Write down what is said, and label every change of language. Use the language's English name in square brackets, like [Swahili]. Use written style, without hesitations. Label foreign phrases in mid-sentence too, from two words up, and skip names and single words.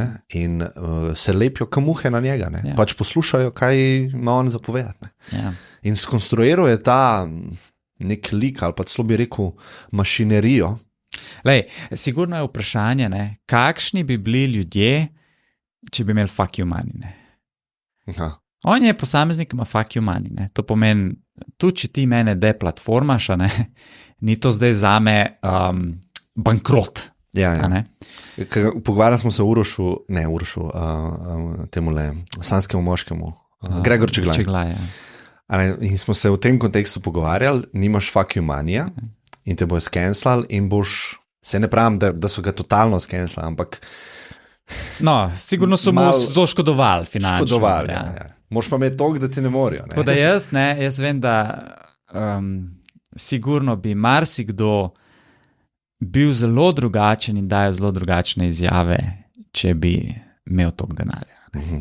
[Slovenian] In se lepijo kot muhe na njega. Pač poslušajo, kaj ima on zapovedati. In skonstruiral je ta nek lik, ali pa celo bi rekel mašinerijo. Lej, sigurno je vprašanje, kakšni bi bili ljudje, če bi imeli [English] fuck you money. [Slovenian] On je posameznik, ima [English] fuck you money. [Slovenian] To pomeni, tudi če ti mene deplatformaš, ni to zdaj zame bankrot. Pogovarjali smo se o temule sanskemu moškemu, Gregor Čeglaj. In smo se v tem kontekstu pogovarjali, nimaš [English] fuck you money [Slovenian] in te bojo skenslali in boš, se ne pravim, da so ga totalno skenslali, ampak no, sigurno so mu zelo škodovali finančno. Škodovali, Moš pa imeti toliko, da ti ne morajo. Tako da jaz vem, da sigurno bi marsikdo bil zelo drugačen in dajo zelo drugačne izjave, če bi imel toliko denarja.